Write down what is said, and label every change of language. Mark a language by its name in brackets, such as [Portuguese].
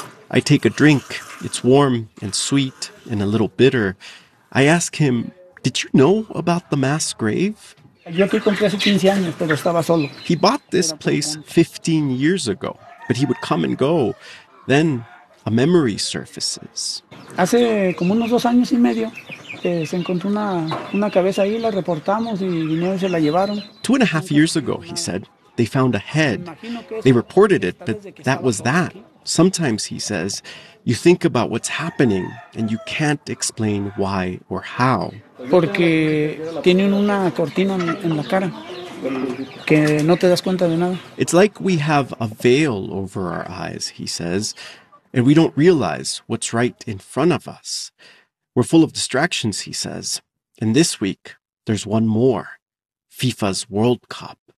[English] I take a drink. It's warm and sweet and a little bitter. I ask him, did you know about the mass grave? He bought this place 15 years ago, but he would come and go. Then a memory surfaces. [Spanish] Hace como unos 2 años y medio, se encontró una cabeza ahí, la reportamos y vinieron y se la llevaron. [English] 2.5 years ago, he said, they found a head. They reported it, but that was that. Sometimes, he says, you think about what's happening and you can't explain why or how. [Spanish] Porque tienen una cortina en la cara que no te das cuenta de nada. [English] It's like we have a veil over our eyes, he says, and we don't realize what's right in front of us. We're full of distractions, he says. And this week, there's one more, FIFA's World Cup.